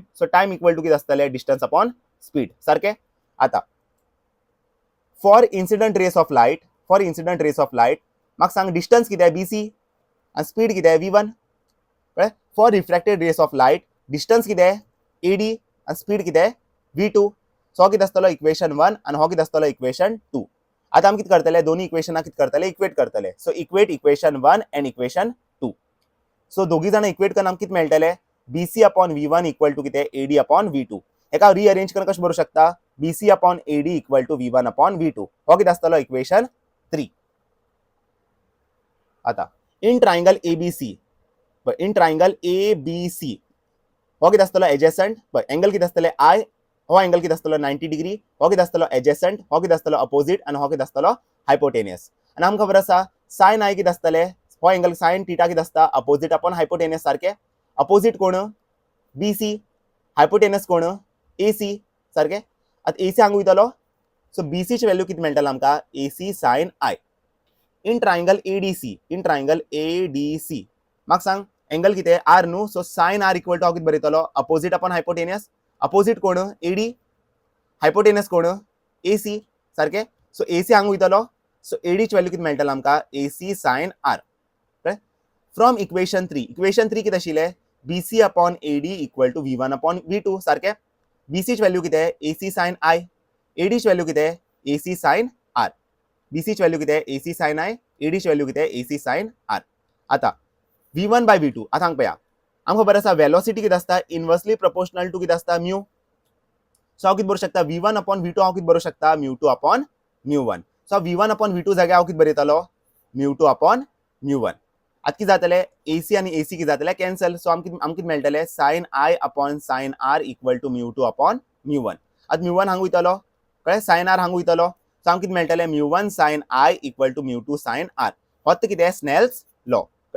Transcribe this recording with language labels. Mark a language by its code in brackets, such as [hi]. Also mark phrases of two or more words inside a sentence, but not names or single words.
[kok] सो [en] time equal to [kok] कितें आसतलें [en] distance upon speed [kok] सारखे. आता [en] for incident rays of light, for incident rays of light [kok] म्हाका सांग डिस्टन्स कितें BC आनी स्पीड कितें V1 कळ्ळें. [en] for refracted rays of light [kok] डिस्टन्स कितें AD आनी स्पीड कितें V2. सो हो कितें आसतलो इक्वेशन 1 आनी हो कितें आसतलो इक्वेशन 2. आता आमी कितें करतले दोनी इक्वेशनां कितें करतले इक्वेट करतले. [en] So equate equation 1 and equation 2. [kok] सो दोगी जाणां इक्वेट करून आमकां कितें मेळटलें BC अपॉन V1 [en] equal to [kok] कितें AD अपॉन V2. हेका रिअरेंज करून कशें बरोवंक शकता BC अपॉन AD [en] equal to [kok] V1 अपॉन V2. हो कितें आसतलो इक्वेशन 3. आता [en] in triangle ABC, in triangle ABC [kok] हो कितें आसतलो एडजसेंट. एंगल कितें आसतलें I, हो एंगल कितें आसतलो 90 डिग्री. हो कितें आसतलो एडजसेंट, हो कितें आसतलो अपोजिट आनी हो कितें आसतलो हायपोटेनियस. आनी आमकां खबर आसा साइन I कितें आसतलें हो एंगल [en] sine theta [kok] कितें आसता [en] opposite upon hypotenuse [kok] सारखे. अपोजिट कोण BC, हायपोटेनियस कोण AC सारखे. आता AC हांगा वयतलो. सो BC ची व्हॅल्यू कितें मेळटलें आमकां AC साइन I. [en] in triangle ADC, in triangle ADC [kok] म्हाका सांग एंगल कितें R न्हू. सो साइन R [en] equal to [kok] हांव कितें बरयतलो [en] opposite upon hypotenuse. [kok] अपोजिट कोण AD, हायपोटेनियस कोण AC सारखे. सो AC हांगा वयतलो. सो AD ची व्हॅल्यू कितें मेळटलें आमकां AC साइन R. [en] from equation 3, [kok] इक्वेशन 3 कितें आशिल्लें BC अपॉन AD [en] equal to [kok] V1 अपॉन V2 सारखे. BC ची व्हॅल्यू कितें AC साइन I, AD ची व्हॅल्यू कितें AC साइन R. BC ची व्हॅल्यू कितें AC साइन I, AD ची व्हॅल्यू कितें AC साइन R. आता V1 बाय V2 आता हांगा पळया आमकां खबर आसा वेलोसिटी कितें आसता [en] inversely proportional to [kok] कितें आसता म्यू. सो हांव कितें बरोवंक शकता V1 अपॉन V2 हांव कितें बरोवंक शकता mu2 अपॉन mu1. सो V1 अपॉन V2 जाग्यार हांव कितें बरयतलो mu2 अपॉन mu1. आता कितें जातलें AC आनी AC कितें जातलें कॅन्सल. सो आमकां कितें मेळटलें साइन I अपॉन साइन R [en] equal to [kok] mu2 अपॉन mu1. आता mu1 हांगा वयतलो कळ्ळें साइन R हांगा वयतलो. सो आमकां कितें मेळटलें mu1 साइन I [en] equal to [kok] mu2 साइन R. होच कितें स्नेल्स लॉ.